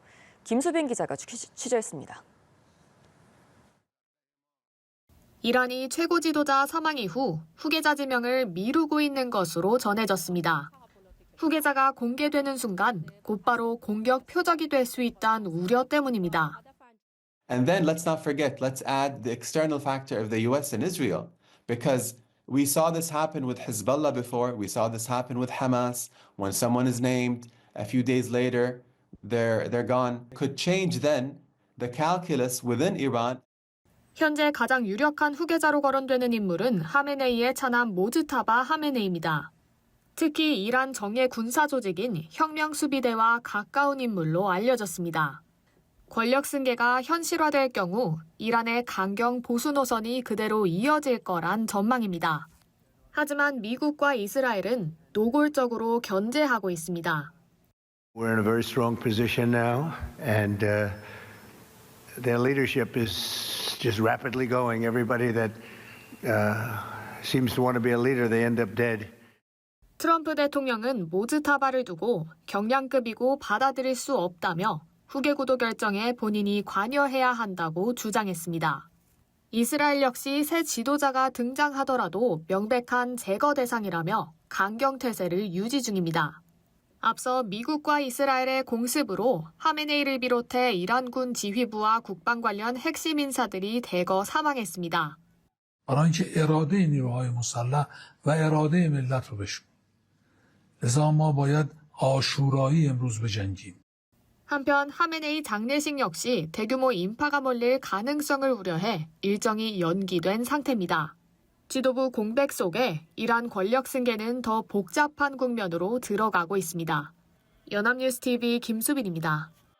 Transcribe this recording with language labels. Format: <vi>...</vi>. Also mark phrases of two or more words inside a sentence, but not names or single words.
<ko>김수빈 기자가 취재했습니다. 이란이 최고 지도자 사망 이후 후계자 지명을 미루고 있는 것으로 전해졌습니다. 후계자가 공개되는 순간 곧바로 공격 표적이 될 수 있다는 우려 때문입니다.</ko> <en>And then let's not forget, let's add the external factor of the US and Israel, because we saw this happen with Hezbollah before, we saw this happen with Hamas. When someone is named, a few days later, they're gone. Could change then the calculus within Iran.</en> <ko>현재 가장 유력한 후계자로 거론되는 인물은 하메네이의 차남 모즈타바 하메네이입니다. 특히 이란 정예 군사 조직인 혁명수비대와 가까운 인물로 알려졌습니다. 권력 승계가 현실화될 경우 이란의 강경 보수 노선이 그대로 이어질 거란 전망입니다. 하지만 미국과 이스라엘은 노골적으로 견제하고 있습니다.</ko> <en>We're in a very strong position now, and their leadership is just rapidly going. Everybody that seems to want to be a leader, they end up dead.</en> <ko>트럼프 대통령은 모즈타바를 두고 경량급이고 받아들일 수 없다며 후계 구도 결정에 본인이 관여해야 한다고 주장했습니다. 이스라엘 역시 새 지도자가 등장하더라도 명백한 제거 대상이라며 강경태세를 유지 중입니다. 앞서 미국과 이스라엘의 공습으로 하메네이를 비롯해 이란군 지휘부와 국방 관련 핵심 인사들이 대거 사망했습니다.</ko> <fa>برای اینکه اراده نیروهای مسلح و اراده ملت رو بشکنه. لذا ما باید آشورایی امروز بجنگیم.</fa> <ko>한편 하메네이 장례식 역시 대규모 인파가 몰릴 가능성을 우려해 일정이 연기된 상태입니다. 지도부 공백 속에 이란 권력 승계는 더 복잡한 국면으로 들어가고 있습니다. 연합뉴스TV 김수빈입니다.</ko>